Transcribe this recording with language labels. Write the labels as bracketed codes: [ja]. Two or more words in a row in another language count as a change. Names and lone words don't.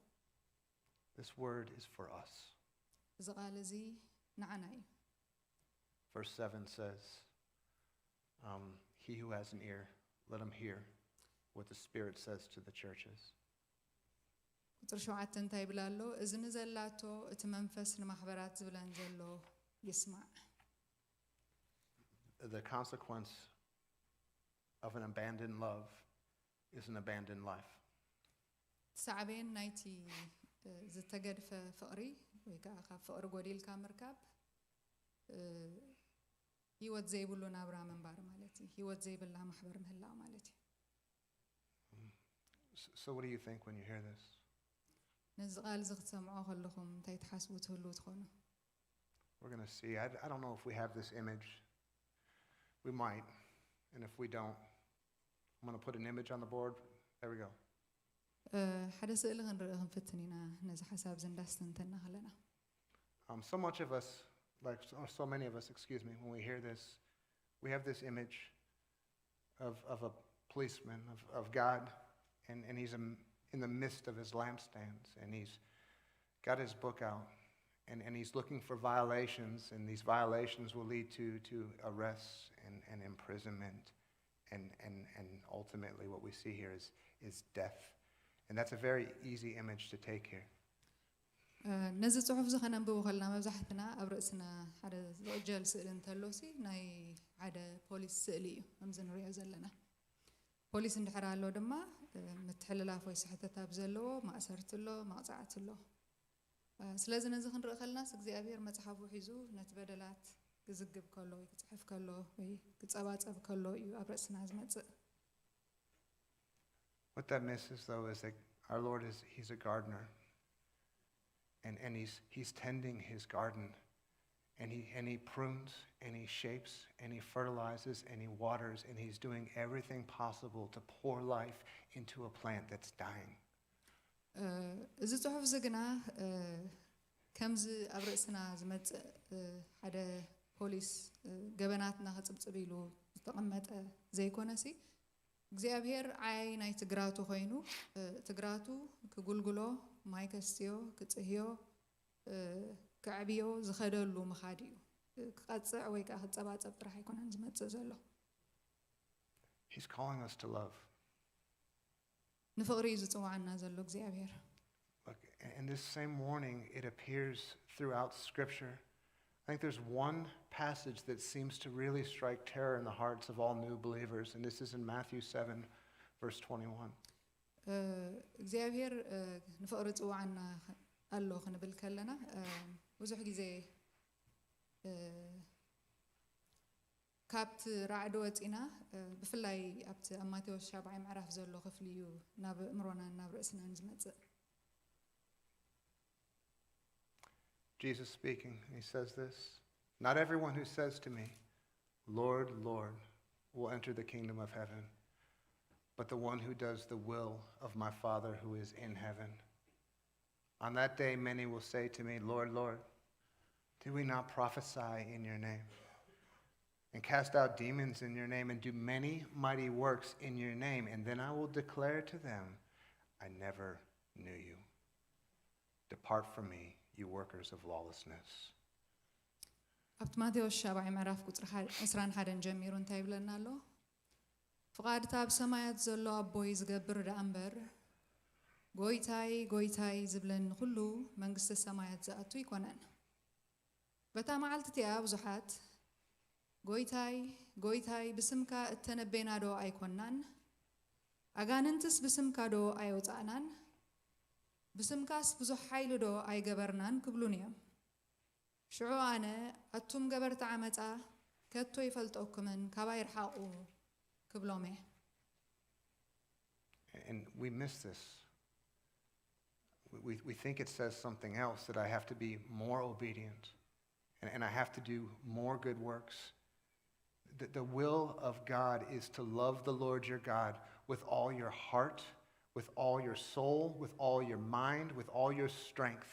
[en] This word is for us. [ti] እዚ ቃል እዚ ንዓና እዩ [en] Verse 7 says, he who has an ear, let him hear what the Spirit says to the churches. [ti] ቁጥር 7 እንታይ ይብላ ኣሎ እዝኒ ዘላቶ እቲ መንፈስ ንማሕበራት ዝብለን ዘሎ ይስማዕ [en] The consequence of an abandoned love is an abandoned life. [ti] ሳዕቤን ናይቲ ዝተገድፈ ፍቕሪ ወይ ከዓ ካብ ፍቕሪ ጎዲልካ ምርካብ ህይወት ዘይብሉ ናብራ ምንባር ማለት እዩ ህይወት ዘይብላ ማሕበር ምህላው ማለት እዩ [en] So what do you think when you hear this? [ti] ነዚ ቃል እዚ ክትሰምዖ ከለኹም እንታይ ትሓስቡ ትህሉ ትኾኑ [en] We're going to see. I don't know if we have this image. We might. And if we don't, I'm going to put an image on the board. There we go. [ti] ሓደ ስእሊ ክንርኢ ክንፍትን ኢና ነዚ ሓሳብ ዝንዳስተንተና ከለና [en] So much of us, like so many of us, excuse me, when we hear this, we have this image of a policeman, of God, and he's in the midst of his lampstands, and he's got his book out, and he's looking for violations, and these violations will lead to arrests and imprisonment, and ultimately what we see here is death. And that's a very easy image to take here. [ti] ነዚ ጽሑፍ እዚ ከነንብቦ ከለና መብዛሕትና ኣብ ርእስና ሓደ ዝዕጀል ስእሊ እንተሎሲ ናይ ሓደ ፖሊስ ስእሊ እዩ ከምዚ ንሪኦ ዘለና ፖሊስ እንድሕር ኣሎ ድማ ምትሕልላፍ ወይ ስሕተታት ዘለዎ ማእሰርቲ ኣሎ መቕፃዕቲ ኣሎ ስለዚ ነዚ ክንርኢ ከለናስ እግዚኣብሔር መፅሓፉ ሒዙ ነቲ በደላት ክዝግብ ከሎ ወይ ክፅሕፍ ከሎ ወይ ክፀባፀብ ከሎ እዩ ኣብ ርእስና ዝመፅእ [en] What that misses, though, is that our Lord he's a gardener. And he's tending his garden. And he prunes, and he shapes, and he fertilizes, and he waters, and he's doing everything possible to pour life into a plant that's dying. [ti] እዚ ጽሑፍ እዚ ግና ከምዚ ኣብ ርእስና ዝመፅእ ሓደ ፖሊስ ገበናትና ክፅብፅብ ኢሉ ዝተቐመጠ ዘይኮነሲ እግዚአብሔር አይ ናይ ትግራቱ ኮይኑ ትግራቱ ክጉልጉሎ ማይ ከስትዮ ክጽህዮ ክዕብዮ ዝኸደሉ መኻድ እዩ ክቐጽዕ ወይ ከዓ ክጸባጸብ ጥራሕ ኣይኮነን ዝመጽእ ዘሎ [en] He's calling us to love. [ti] ንፍቕሪ እዩ ዝጽዋዓና ዘሎ እግዚአብሔር [en] Look, in this same warning, it appears throughout Scripture. I think there's one passage that seems to really strike terror in the hearts of all new believers, and this is in Matthew 7, verse 21. [ti] እግዚአብሔር ንፍቕሪ ጽዋዓና ኣሎ ክንብል ከለና ብዙሕ ግዜ ካብቲ ራዕዲ ወፂና ብፍላይ ኣብቲ ኣብ ማቴዎስ 7 ምዕራፍ ዘሎ ክፍሊ እዩ ናብ እምሮናን ናብ ርእስናን ዝመጽእ [en] Jesus speaking, he says this, "Not everyone who says to me, 'Lord, Lord,' will enter the kingdom of heaven, but the one who does the will of my Father who is in heaven. On that day many will say to me, 'Lord, Lord, did we not prophesy in your name, and cast out demons in your name, and do many mighty works in your name?' And then I will declare to them, 'I never knew you. depart from me, you workers of lawlessness. [ti] ኣብቲ ማቴዎስ 7 ምዕራፍ ቁጥሪ 21 ጀሚሩ እንታይ ይብለና ኣሎ? ፍቓድታ ኣብ ሰማያት ዘሎ ኣቦይ ዝገብር ዳኣ እምበር ጎይታይ ጎይታይ ዝብለኒ ኩሉ መንግስቲ ሰማያት ዝኣቱ ይኮነን። በታ መዓልቲ እቲኣ ብዙሓት ጎይታይ ጎይታይ ብስምካ እተነበይና ዶ ኣይኮናን? ኣጋንንትስ ብስምካ ዶ ኣይወፃእናን? ብስምካስ ብዙሕ ሓይሊ ዶ ኣይገበርናን ክብሉን እዮም። ሽዑ ኣነ ኣቱም ገበርቲ ዓመፃ ከቶ ይፈልጠኩምን ካባይ ይርሓቑ ክብሎም እየ። [en] And we miss this. We think it says something else, that I have to be more obedient and I have to do more good works. The will of God is to love the Lord your God with all your heart, with all your soul, with all your mind, with all your strength.